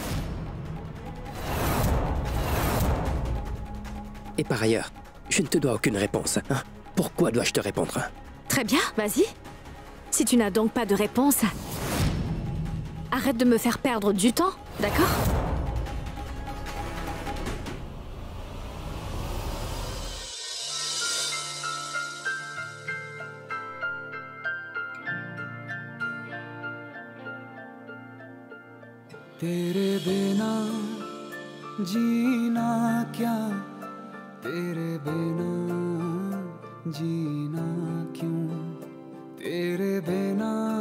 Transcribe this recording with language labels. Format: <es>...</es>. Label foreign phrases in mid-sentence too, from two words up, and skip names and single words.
<fr>Et par ailleurs, je ne te dois aucune réponse. Hein? Pourquoi dois-je te répondre? Très bien, vas-y. Si tu n'as donc pas de réponse, arrête de me faire perdre du temps, d'accord?</fr> <hi>तेरे बिना जीना क्या तेरे बिना जीना क्यों तेरे बिना</hi>